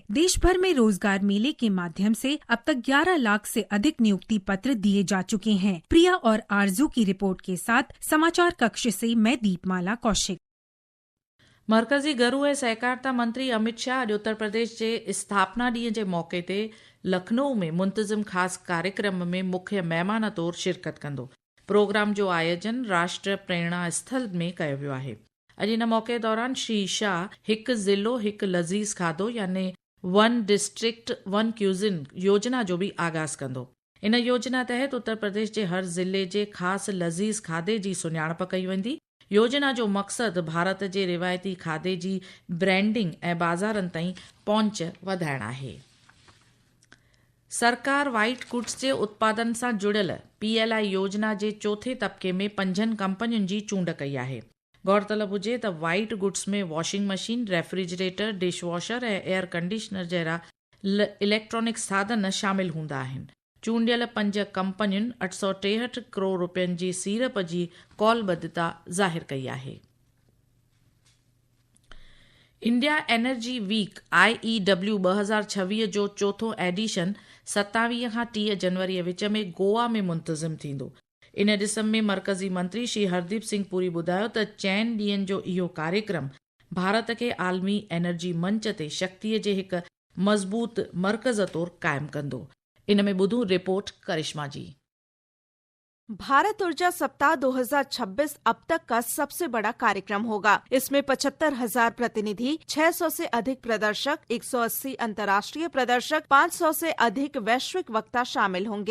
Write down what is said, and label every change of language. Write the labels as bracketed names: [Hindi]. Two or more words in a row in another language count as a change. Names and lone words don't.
[Hindi] देश भर में रोजगार मेले के माध्यम से अब तक 11 लाख से अधिक नियुक्ति पत्र दिए जा चुके हैं। प्रिया और आरजू की रिपोर्ट के साथ समाचार कक्ष से मैं दीपमाला कौशिक। [Sindhi] मरकज़ी गृह ऐं सहकारिता मंत्री अमित शाह अॼु उत्तर प्रदेश जे स्थापना ॾींहं जे मौक़े ते लखनऊ में मुंतज़िम ख़ासि कार्यक्रम में मुख्य महिमान तौरु शिरकत कंदो। प्रोग्राम जो आयोजन राष्ट्र प्रेरणा स्थल में कयो वियो आहे। अॼु इन मौक़े दौरान श्री शाह हिकु ज़िलो हिकु लज़ीज़ खाधो यानी 1 डिस्ट्रिक्ट 1 क्यूज़िन योजना जो बि आगाज़ कंदो। इन योजना तहत उत्तर प्रदेश जे हर ज़िले जे ख़ासि लज़ीज़ खाधे जी सुञाणप कई वेंदी। योजना जो मक़सदु भारत जे रिवायती खाधे जी ब्रांडिंग ऐं बाज़ारनि ताईं पहुच वधाइणु आहे। सरकार [English] white goods [Sindhi] जे उत्पादन सां जुड़ियल PLI योजना जे चोथे तबके में 5 कंपनियुनि जी चूंड कई आहे। गौरतलब हुजे त [English] white goods [Sindhi] में [English] washing machine, [Sindhi] रेफ्रिजरेटर, डिशवॉशर ऐं [English] air conditioner [Sindhi] जहिड़ा इलेक्ट्रॉनिक साधन शामिल हूंदा आहिनि। चूंडियल 5 कंपनियुनि 863 करोड़ रुपयनि जी सीरप जी कौलबद्धता ज़ाहिर कई आहे। इंडिया एनर्जी वीक IEW 2026 जो चोथों एडिशन 27 खां 30 जनवरी विच में गोवा में मुंतज़िम थींदो। इन ॾिसम में मरकज़ी मंत्री श्री हरदीप सिंह पुरी ॿुधायो त 4 ॾींहनि जो इहो कार्यक्रम भारत खे आलमी एनर्जी मंच ते शक्तिअ जे हिकु मज़बूत मर्कज़ तौरु क़ाइमु कंदो। इन में ॿुधूं रिपोर्ट करिश्मा जी। [Hindi] भारत ऊर्जा सप्ताह 2026 अब तक का सबसे बड़ा कार्यक्रम होगा। इसमें 75,000 प्रतिनिधि, 600 से अधिक प्रदर्शक, 180 अंतर्राष्ट्रीय प्रदर्शक, 500 से अधिक वैश्विक वक्ता शामिल होंगे।